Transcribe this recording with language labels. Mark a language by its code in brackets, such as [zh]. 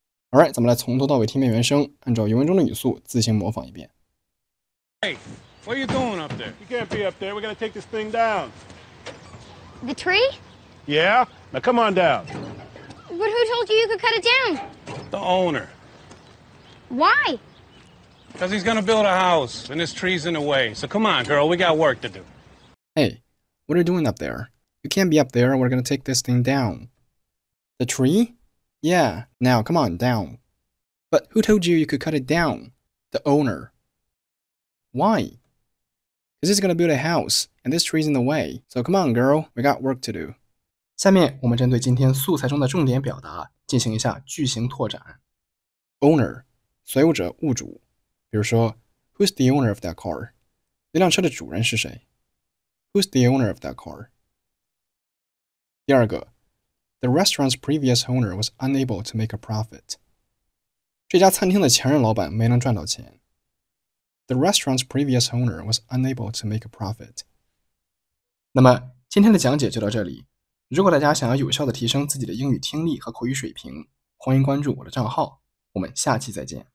[zh] Alright， 咱们来从头到尾听遍原声，按照原文中的语速自行模仿一遍。 [en] Hey, what are you doing up there? You can't be up there. We gotta take this thing down. The tree? Yeah? Now come on down. But who told you you could cut it down? The owner. Why? Because he's gonna build a house, and this tree's in the way. So come on, girl, we got work to do. Hey, what are you doing up there? You can't be up there. We're gonna take this thing down. The tree? Yeah, now come on down. But who told you you could cut it down? The owner. Why? Because he's gonna build a house, and this tree's in the way. So come on, girl, we got work to do. [zh] 下面我们针对今天素材中的重点表达进行一下句型拓展。 Owner 所有者、物主，比如说 [en] Who's the owner of that car? [zh] 那辆车的主人是谁？ [en] Who's the owner of that car? [zh] 第二个 [en] The restaurant's previous owner was unable to make a profit. [zh] 这家餐厅的前任老板没能赚到钱。 [en] The restaurant's previous owner was unable to make a profit. [zh] 那么今天的讲解就到这里。如果大家想要有效地提升自己的英语听力和口语水平，欢迎关注我的账号。我们下期再见。